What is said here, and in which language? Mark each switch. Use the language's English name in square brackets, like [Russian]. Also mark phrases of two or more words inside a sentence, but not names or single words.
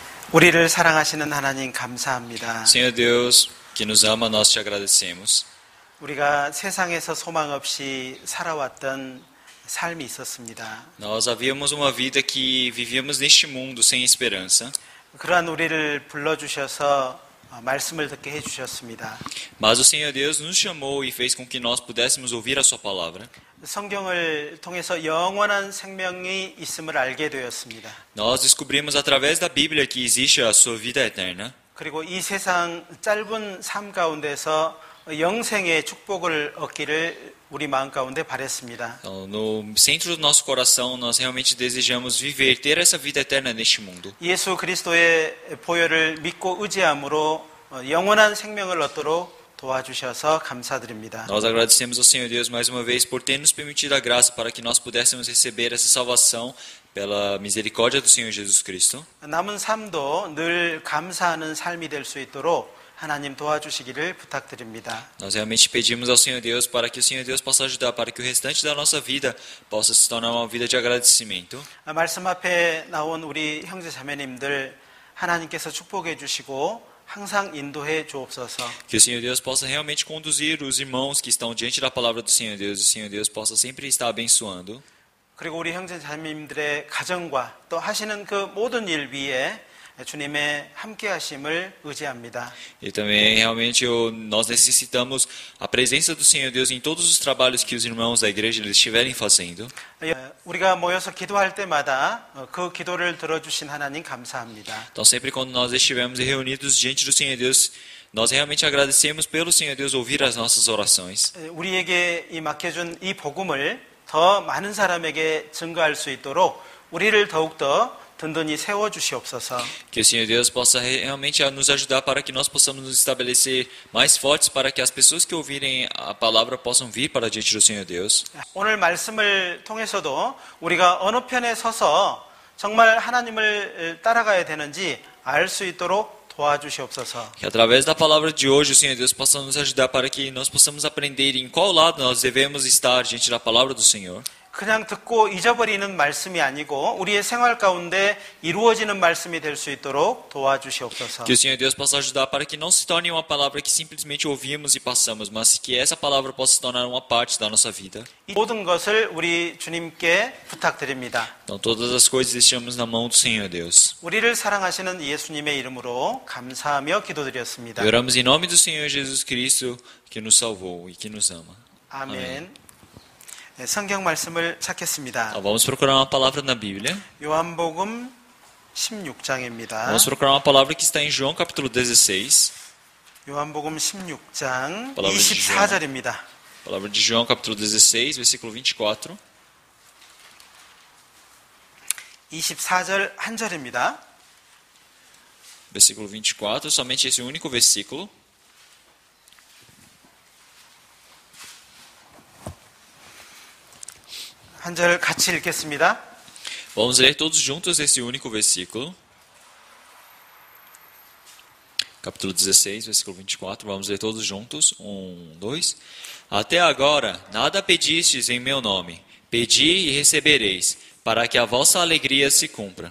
[Korean] 우리를 사랑하시는 하나님 감사합니다. [Portuguese] Senhor Deus, que nos ama, nós te agradecemos. [Korean] 우리가 세상에서 소망 없이 살아왔던 삶이 있었습니다. [Portuguese] Nós havíamos uma vida que vivíamos neste mundo sem esperança. [Korean] 그러한 우리를 불러주셔서 말씀을 듣게 해주셨습니다. [Portuguese] Mas o Senhor Deus nos chamou e fez com que nós pudéssemos ouvir a sua palavra. [Korean] 성경을 통해서 영원한 생명이 있음을 알게 되었습니다. [Portuguese] Nós descobrimos através da Bíblia que existe a sua vida eterna. [Korean] 그리고 이 세상 짧은 삶 가운데서 영생의 축복을 얻기를 우리 마음 가운데 바랬습니다. [Portuguese] Então, no centro do nosso coração, nós realmente desejamos viver, ter essa vida eterna neste mundo. [Korean] 예수 그리스도의 보혈을 믿고 의지함으로 영원한 생명을 얻도록 도와주셔서 감사드립니다. [Portuguese] Nós agradecemos ao Senhor Deus mais uma vez por ter nos permitido a graça para que nós pudéssemos receber essa salvação pela misericórdia do Senhor Jesus Cristo. [Korean] 남은 삶도 늘 감사하는 삶이 될 수 있도록 하나님 도와주시기를 부탁드립니다. [Portuguese] Nós realmente pedimos ao Senhor Deus para que o Senhor Deus possa ajudar, para que o restante da nossa vida possa se tornar uma vida de agradecimento. [Korean] 말씀 앞에 나온 우리 형제 자매님들 하나님께서 축복해 주시고 항상 인도해 주옵소서. [Portuguese] Que o Senhor Deus possa realmente conduzir os irmãos que estão diante da palavra do Senhor Deus, e o Senhor Deus possa sempre estar abençoando. [Korean] 그리고 우리 형제 자매님들의 가정과 또 하시는 그 모든 일 위에 주님의 함께 하심을 의지합니다. [Portuguese] E também realmente nós necessitamos a presença do Senhor Deus em todos os trabalhos que os irmãos da igreja estiverem fazendo. [Korean] 우리가 모여서 기도할 때마다 그 기도를 들어주신 하나님 감사합니다. [Portuguese] Então sempre quando nós estivermos reunidos diante do Senhor Deus, nós realmente agradecemos pelo Senhor Deus ouvir as nossas orações. [Korean] 우리에게 이 맡겨준 이 복음을 더 많은 사람에게 증거할 수 있도록 우리를 더욱더 든든히 세워주시옵소서. [Portuguese] Que o Senhor Deus possa realmente nos ajudar para que nós possamos nos estabelecer mais fortes, para que as pessoas que ouvirem a palavra possam vir para diante do Senhor Deus. [Korean] 오늘 말씀을 통해서도 우리가 어느 편에 서서 정말 하나님을 따라가야 되는지 알 수 있도록 도와주시옵소서. [Portuguese] Que através da palavra de hoje o Senhor Deus possa nos ajudar para que nós possamos aprender em qual lado nós devemos estar diante da palavra do Senhor. [Korean] 그냥 듣고 잊어버리는 말씀이 아니고 우리의 생활 가운데 이루어지는 말씀이 될 수 있도록 도와주시옵소서. [Portuguese] Que o Senhor Deus possa ajudar para que não se torne uma palavra que simplesmente ouvimos e passamos, mas que essa palavra possa se tornar uma parte da nossa vida. [Korean] 모든 것을 우리 주님께 부탁드립니다. [Portuguese] Então todas as coisas deixamos na mão do Senhor Deus. [Korean] 우리를 사랑하시는 예수님의 이름으로 감사하며 기도드렸습니다. [Portuguese] E oramos em nome do Senhor Jesus Cristo, que nos salvou e que nos ama. [Korean] 아멘. 네, 성경 말씀을 찾겠습니다. [Portuguese] Vamos procurar uma palavra na Bíblia. [Korean] 요한복음 16장입니다. [Portuguese] Vamos procurar uma palavra que está em João capítulo 16. [Korean] 요한복음 16장 [Portuguese] palavra de [Korean] 24절입니다. [Portuguese] Palavra de João capítulo 16, versículo 24. [Korean] 24절 한 절입니다. [Portuguese] Versículo 24, somente esse único versículo. [Korean] 한 절 같이 읽겠습니다. [Portuguese] Vamos ler todos juntos esse único versículo. Capítulo 16, versículo 24. Vamos ler todos juntos. 1, 2. Até agora, nada pedistes em meu nome. Pedi e recebereis, para que a vossa alegria se cumpra.